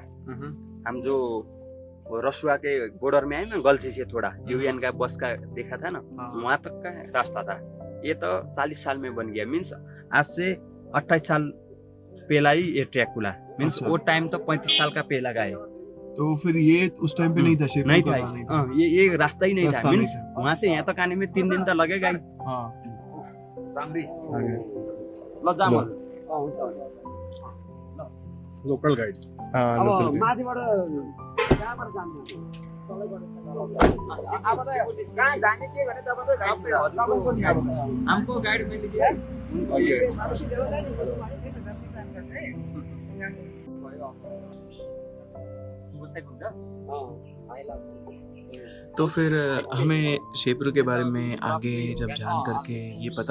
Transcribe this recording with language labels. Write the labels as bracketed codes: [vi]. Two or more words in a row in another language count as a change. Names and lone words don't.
[hi] हम जो रसुआ के बॉर्डर में आए ना, गलची से थोड़ा यूएन का बस का देखा था ना, वहां तक का रास्ता था। ये तो 40 साल में बन गया, मीन्स आज से 28 साल पहला ही ये ट्रैक खुला, मीन्स वो टाइम तो 35 साल का पहला गए। तो फिर ये उस टाइम पे नहीं था, नहीं था, ये रास्ता ही नहीं था, मीन्स वहाँ से यहाँ तक आने में 3 दिन तो लगेगा ही। [en] local guide. [ne] माथिबाट कहाँबाट जानु अब त कहाँ जाने के भने तपाईँको नि अब [hi] हमको गाइड मिल गया। तो फिर हमें शेप्रू के बारे में आगे जब जान करके ये पता